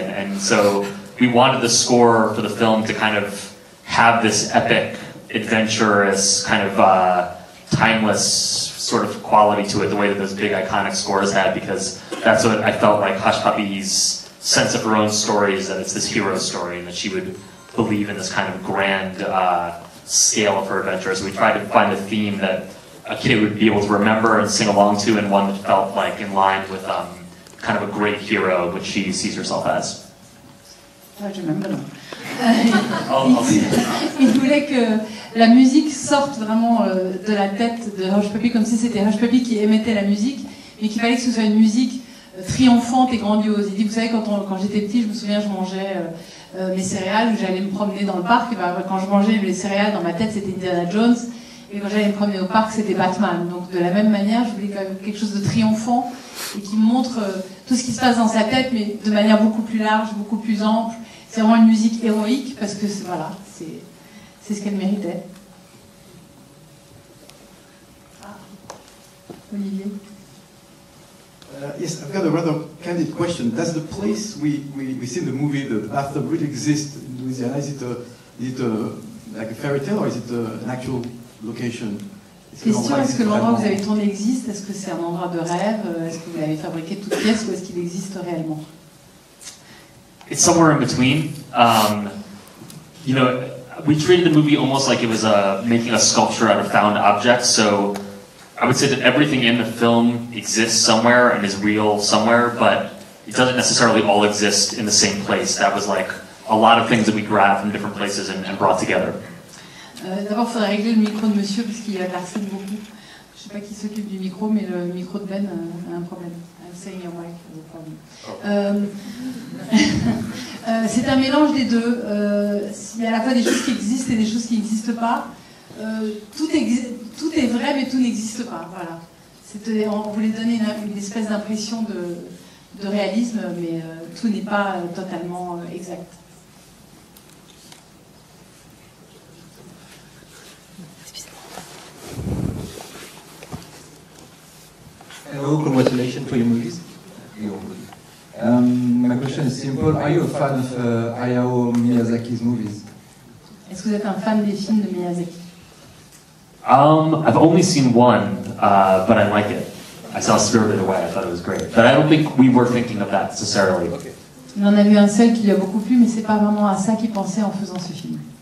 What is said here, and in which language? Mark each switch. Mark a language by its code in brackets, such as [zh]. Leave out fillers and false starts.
[en] And so we wanted the score for the film to kind of have this epic, adventurous, kind of timeless sort of quality to it, the way that those big iconic scores had, because that's what I felt like Hush Puppy's sense of her own story is, that it's this hero story and that she would believe in this kind of grand scale of her adventure. So we tried to find a theme that a kid would be able to remember and sing along to, and one that felt like in line with kind of a great hero, which she sees herself as. [fr] Je [en] remember now. [fr] Il voulait que la musique sorte vraiment de la tête de Hush Puppy, comme si c'était Hush Puppy qui émettait la musique, mais qu'il fallait que ce soit une musique triomphante et grandiose. Il dit, vous savez, quand j'étais petit, je me souviens, je mangeais mes céréales, ou j'allais me promener dans le parc, et ben, quand je mangeais les céréales, dans ma tête, c'était Indiana Jones, et quand j'allais me promener au parc, c'était Batman. Donc de la même manière, je voulais quand même quelque chose de triomphant, et qui montre tout ce qui se passe dans sa tête, mais de manière beaucoup plus large, beaucoup plus ample. C'est vraiment une musique héroïque, parce que voilà, c'est ce qu'elle méritait. Olivier. [en] Yes, I've got a rather candid question. Does the place we see in the movie, the bathtub, really exist in Louisiana? Is it like a fairy tale, or is it an actual location? [fr] Question, est-ce que l'endroit où vous avez tourné existe? Est-ce que c'est un endroit de rêve? Est-ce que vous l'avez fabriqué de toutes pièces, ou est-ce qu'il existe réellement? [en] It's somewhere in between. You know, we treated the movie almost like it was making a sculpture out of found objects, so I would say that everything in the film exists somewhere and is real somewhere, but it doesn't necessarily all exist in the same place. That was like a lot of things that we grabbed from different places and brought together. [fr] D'abord, il faudrait régler le micro de monsieur, parce qu'il harcèle beaucoup. Je ne sais pas qui s'occupe du micro, mais le micro de Ben a un problème. [en] I'm saying your mic has a problem. [fr] C'est un mélange des deux. Il y a à la fois des choses qui existent et des choses qui n'existent pas. Tout est vrai, mais tout n'existe pas. Voilà. On voulait donner une espèce d'impression de réalisme, mais tout n'est pas totalement exact. [en] Hello, congratulations for your movies. My question is simple. Are you a fan of Hayao Miyazaki's movies? [fr] Est-ce que vous êtes un fan des films de Miyazaki? [en] I've only seen one, but I like it. I saw Spirited Away. I thought it was great. But I don't think we were thinking of that necessarily. Okay. [fr] Il en a vu un seul qui lui a beaucoup plu, mais c'est pas vraiment à ça qu'il pensait en faisant ce film.